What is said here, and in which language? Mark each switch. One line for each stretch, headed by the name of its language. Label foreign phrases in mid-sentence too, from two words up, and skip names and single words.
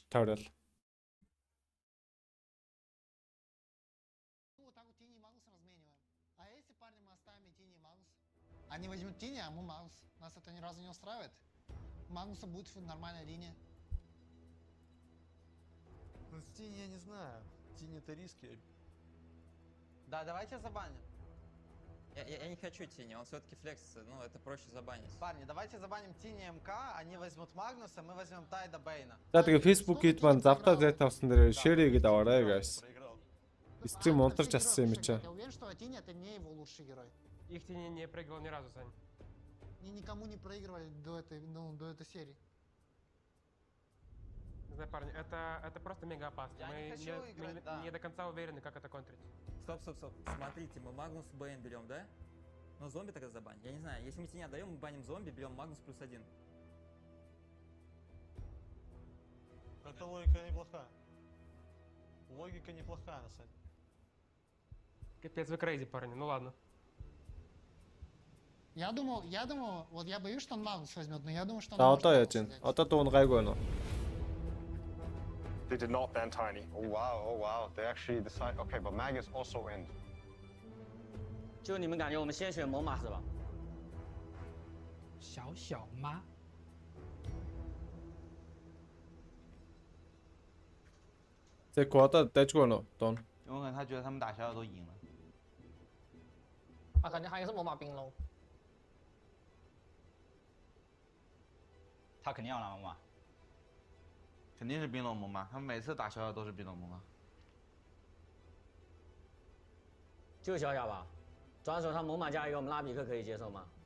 Mongolian: Тойрол.
Russian: Они возьмут Тини, а мы Магнус. Нас это ни разу не устраивает. Магнуса будет нормальная линия. Ну, с Тини я не знаю. Тини это риски. Да, давайте забаним. Я не хочу Тини, он все-таки флекс, ну это проще забанить. Парни, давайте забаним Тини МК, они возьмут Магнуса, мы возьмем Тайда Бейна.
Mongolian: За тэгээ Facebook-ид маань завтаа зэт авсан дээр share хийгээд аваарай guys. Стрим монтаж ассан юм чи.
Russian: Я уверен, что Тини это не его лучший герой. Их Тини не проигрывал ни разу, Сань. Они никому не проигрывали до этой серии. Не знаю, парни, это просто мега опасно. Я не хочу играть, мы да. не до конца уверены, как это контрить. Стоп. Смотрите, мы Магнус Бэйн берем, да? Но зомби тогда забаним. Я не знаю, если мы Тини отдаем, мы баним зомби, берем Магнус +1. Это логика неплохая. Логика неплохая, на самом деле. Капец, вы крейзи, парни, ну ладно. Я думал, вот я боюсь, что он Магнус возьмет, но я думаю, что он
Mongolian: За
Russian: может
Mongolian: одоо яаж
Russian: Магнуса
Mongolian: вэ?
Russian: взять.
Mongolian: Одоо дуун гайгүй байна уу?
English: They did not ban Tiny. Oh wow. They actually decide. Okay, but Mag is also in.
Chinese: 就你们感觉我们先选猛犸是吧？小吗？
Mongolian: Тэг одоо дайггүй байна уу? Дуун.
Chinese: 有可能他觉得他们打小小都赢了。啊，感觉还是猛犸冰喽。他肯定要拿猛犸，肯定是冰龙猛犸，他们每次打小小都是冰龙猛犸。就小小吧，转手他猛犸加一个我们拉比克可以接受吗？